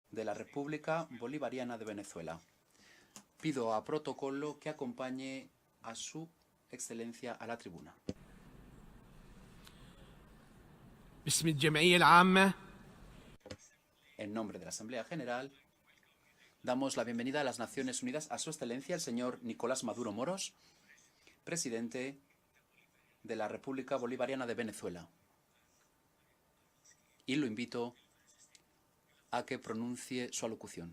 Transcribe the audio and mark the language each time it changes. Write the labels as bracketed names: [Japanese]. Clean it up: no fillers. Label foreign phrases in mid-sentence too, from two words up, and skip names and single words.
[Spanish] de la República Bolivariana de Venezuela. Pido a protocolo que acompañe a su excelencia a la tribuna. [Arabic] باسم الجمعية العامة [Spanish] En nombre de la Asamblea General, damos la bienvenida a las Naciones Unidas a su excelencia el señor Nicolás Maduro Moros, presidente de la República Bolivariana de Venezuela. Y lo invito a que pronuncie su alocución.